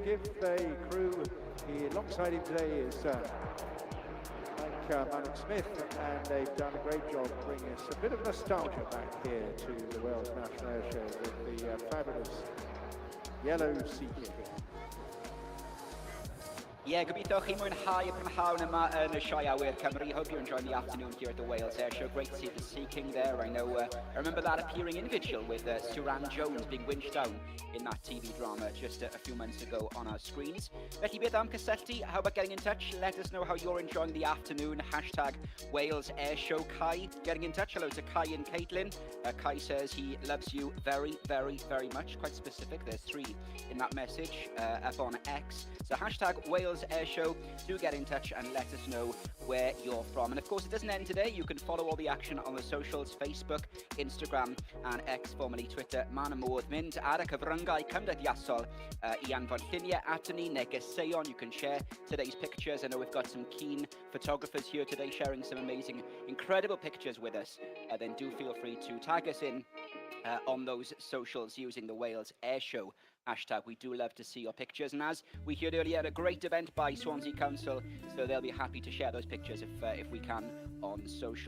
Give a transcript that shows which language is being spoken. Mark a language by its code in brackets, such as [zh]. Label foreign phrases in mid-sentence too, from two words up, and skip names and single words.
[en] Give the crew alongside him today is Malik Smith, and they've done a great job bringing us a bit of nostalgia back here to the Wales National Air Show with the fabulous Yellow Sea King. Yeah, [cy] gobeithio chi mwynhau y prynhawn yma yn y Sioe Awyr Cymru. [en] Hope you're enjoying the afternoon here at the Wales Air Show. Great to see the Sea King there. I know, I remember that appearing in Vigil with Suran Jones being winched down in that TV drama just a few months ago on our screens. [cy] Felly beth am cysylltu? [en] How about getting in touch? Let us know how you're enjoying the afternoon. Hashtag Wales Air Show Kai. Getting in touch. Hello to Kai and Caitlin. Kai says he loves you very, very, very much. Quite specific. There's 3 in that message up on X. So hashtag Wales Air Show. Do get in touch and let us know where you're from. And of course, it doesn't end today. You can follow all the action on the socials: Facebook, Instagram, and X, formerly Twitter. [cy] Man y modd mynd ar y cyfryngau cymdeithasol I anfon lluniau at ni, negeseuon. [en] You can share today's pictures. I know we've got some keen photographers here today sharing some amazing, incredible pictures with us. Then do feel free to tag us in on those socials using the Wales Air Show hashtag. We do love to see your pictures. And as we heard earlier, a great event by Swansea Council, so they'll be happy to share those pictures if we can on social.